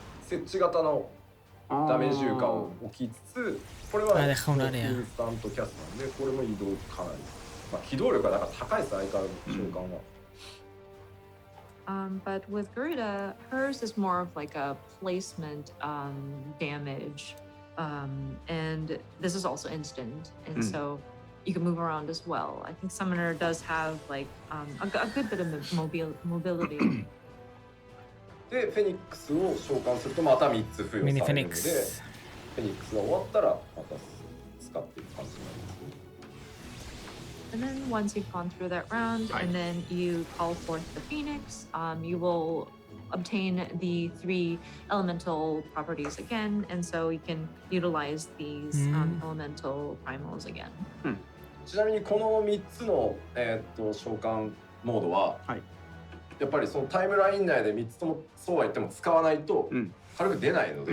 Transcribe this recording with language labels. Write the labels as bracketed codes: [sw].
[ja] 設置型のダメージ有価を置きつつ、これはインスタントキャスなんで、これも移動かなり、まあ、機動力がだから高いです、相変わらず召喚は。 [en] But with Garuda, hers is more of like a placement damage, and this is also instant, and so you can move around as well. I think Summoner does have like a good bit of mobility. [ja] で、フェニックスを召喚するとまた3つ付与されるので、フェニックスが終わったらまた使っていく感じになります。 [en] And then once you've gone through that round, and then you call forth the Phoenix, you will obtain the 3 elemental properties again, and so you can utilize these elemental primals again. [ja] ちなみにこの3つの、召喚モードは、やっぱりそのタイムライン内で3つともそうは言っても使わないと軽く出ないので、